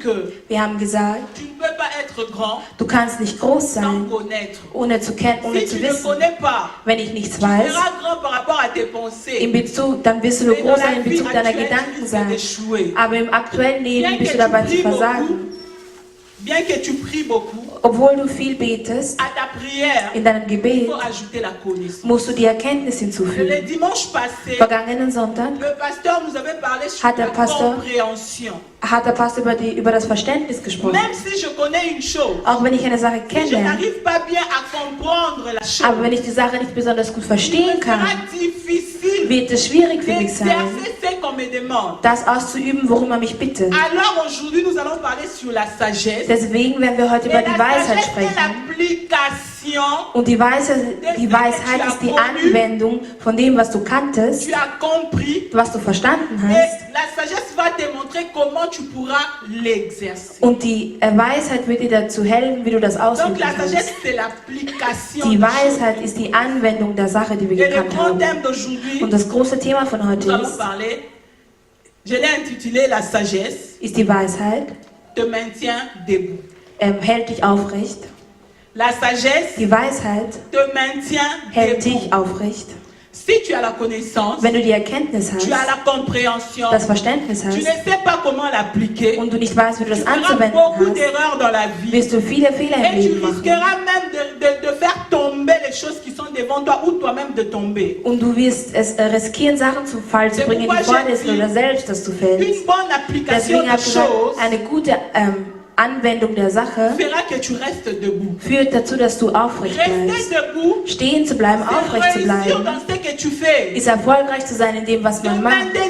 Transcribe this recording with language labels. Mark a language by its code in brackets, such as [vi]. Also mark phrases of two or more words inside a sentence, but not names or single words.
[de] Wir haben gesagt, du kannst nicht groß sein, ohne zu wissen. Wenn ich nichts weiß, dann wirst du nur groß sein in Bezug deiner Gedanken sein. Aber im aktuellen Leben bist du dabei zu versagen. [fr] Bien que tu pries beaucoup, [de] obwohl du viel betest, [fr] à ta prière, [de] in deinem Gebet [fr] faut ajouter la connaissance. [de] Musst du die Erkenntnis hinzufügen. [fr] Le dimanche passé, [de] vergangenen Sonntag [fr] le pasteur nous avait parlé sur la compréhension. [de] Hat der Pastor über das Verständnis gesprochen. [fr] Même si je connais une chose, [de] auch wenn ich eine Sache kenne, [fr] je n'arrive pas bien à comprendre la chose, [de] aber wenn ich die Sache nicht besonders gut verstehen kann, wird es schwierig für mich sein, das auszuüben, worum er mich bittet. Alors aujourd'hui, nous allons parler sur la sagesse. Deswegen werden wir heute über die Weisheit sprechen. Und die Weisheit ist die Anwendung von dem, was du kanntest, was du verstanden hast. Und die Weisheit wird dir dazu helfen, wie du das ausüben kannst. Die Weisheit ist die Anwendung der Sache, die wir gekannt haben. Und das große Thema von heute ist die Weisheit, hält dich aufrecht. [fr] La sagesse, [de] die Weisheit, [fr] te maintient [de] hält dich aufrecht. [fr] Si tu as la connaissance, [de] wenn du die Erkenntnis hast, [fr] tu as la compréhension, [de] das Verständnis hast, [fr] tu ne sais pas comment l'appliquer, [de] und du nicht weißt, wie du das anzuwenden hast, wirst du viele Fehler im Leben machen. [fr] De faire tomber les choses qui sont devant toi ou toi-même de tomber. [de] Und du wirst es riskieren, Sachen zu Fall zu bringen, die vor dir sind oder selbst, dass du fällst. Deswegen habe ich gesagt, eine gute Anwendung der Sache führt dazu, dass du aufrecht bleibst. Stehen zu bleiben, aufrecht zu bleiben, ist erfolgreich zu sein in dem, was man macht.